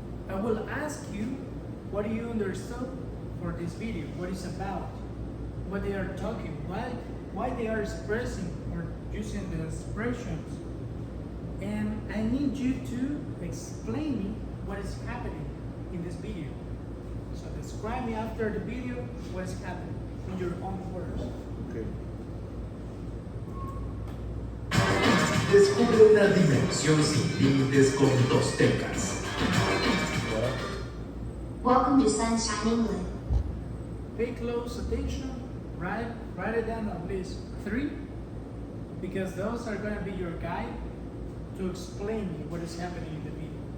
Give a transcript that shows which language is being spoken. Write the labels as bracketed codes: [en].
[en] I will ask you what do you understood for this video, what it's about, what they are talking, why they are expressing or using the expressions. And I need you to explain me what is happening in this video. So describe me after the video what is happening in your own words. Okay. [es] Descubre una dimensión sin límites con dos tecas. [en] What? Welcome to Sunshine England. Pay close attention, write it down at least 3, because those are going to be your guide to explain me what is happening in the video.